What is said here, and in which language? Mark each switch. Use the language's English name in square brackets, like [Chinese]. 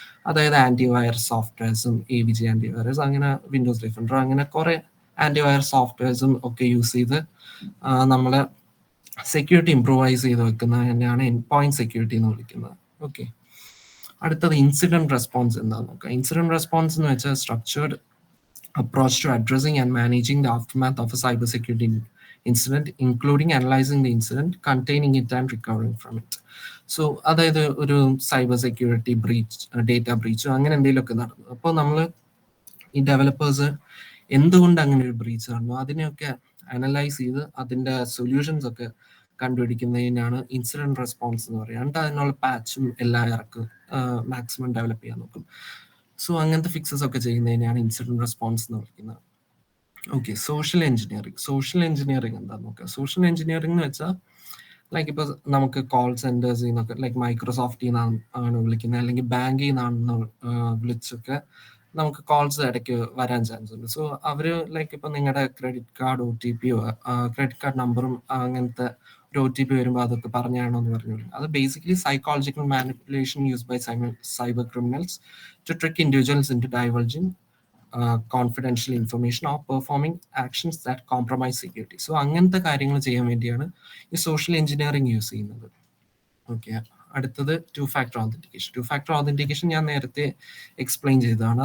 [Malayalam] അതായത് antivirus സോഫ്റ്റ്വെയർസും AVG antivirus, അങ്ങനെ Windows defender, അങ്ങനെ കുറേ ആൻറ്റിവൈറസ് സോഫ്റ്റ്വെയർസും ഒക്കെ യൂസ് ചെയ്ത് നമ്മൾ സെക്യൂരിറ്റി ഇംപ്രൂവൈസ് ചെയ്ത് വെക്കുന്നത് തന്നെയാണ് എൻഡ് പോയിന്റ് സെക്യൂരിറ്റി എന്ന് വിളിക്കുന്നത്. ഓക്കെ. അടുത്തത് ഇൻസിഡന്റ് റെസ്പോൺസ് എന്താണെന്ന് നോക്കാം. [English] incident response [Malayalam] എന്ന് വെച്ചാൽ [English] Structured approach to addressing and managing the aftermath of a cybersecurity incident, including analyzing the incident, containing it, and recovering from it. [Malayalam] So അതായത് ഒരു cyber security breach, data ബ്രീച്ചോ അങ്ങനെ എന്തെങ്കിലുമൊക്കെ നടന്നു. അപ്പോൾ നമ്മൾ ഈ ഡെവലപ്പേഴ്സ് എന്തുകൊണ്ട് അങ്ങനെ ഒരു ബ്രീച്ച് നടന്നു അതിനെയൊക്കെ അനലൈസ് ചെയ്ത് അതിൻ്റെ സൊല്യൂഷൻസ് ഒക്കെ കണ്ടുപിടിക്കുന്നതിനാണ് ഇൻസിഡന്റ് റെസ്പോൺസ് എന്ന് പറയുക. എന്നിട്ട് അതിനുള്ള പാച്ചും എല്ലാം ഇറക്കും, മാക്സിമം ഡെവലപ്പ് ചെയ്യാൻ നോക്കും. സോ അങ്ങനത്തെ ഫിക്സസ് ഒക്കെ ചെയ്യുന്നതിനാണ് ഇൻസിഡന്റ് റെസ്പോൺസ് എന്ന് വിളിക്കുന്നത്. ഓക്കെ. സോഷ്യൽ എഞ്ചിനീയറിംഗ് എന്താന്ന് നോക്കാം. സോഷ്യൽ എഞ്ചിനീയറിംഗ് എന്ന് വെച്ചാൽ ലൈക്ക് ഇപ്പോൾ നമുക്ക് കോൾ സെന്റേഴ്സിൽ നിന്നൊക്കെ, ലൈക്ക് മൈക്രോസോഫ്റ്റിൽ നിന്നാണ് വിളിക്കുന്നത്, അല്ലെങ്കിൽ ബാങ്കിൽ നിന്നാണെന്ന് വിളിച്ചൊക്കെ നമുക്ക് കോൾസ് ഇടയ്ക്ക് വരാൻ ചാൻസ് ഉണ്ട്. സോ അവർ ലൈക്ക് ഇപ്പോൾ നിങ്ങളുടെ credit card OTP credit card നമ്പറും അങ്ങനത്തെ ഒരു OTP വരുമ്പോൾ അതൊക്കെ പറഞ്ഞാണോ എന്ന് പറഞ്ഞു. അത് [English] Basically psychological manipulation use by cyber criminals to trick individuals into divulging confidential information or performing actions that compromise security. [Malayalam] So അങ്ങനത്തെ കാര്യങ്ങൾ ചെയ്യാൻ വേണ്ടിയാണ് ഈ സോഷ്യൽ എഞ്ചിനീയറിംഗ് യൂസ് ചെയ്യുന്നത്. ഓക്കെ. അടുത്തത് two factor authentication. Two factor authentication ഞാൻ നേരത്തെ explain ചെയ്തതാണ്.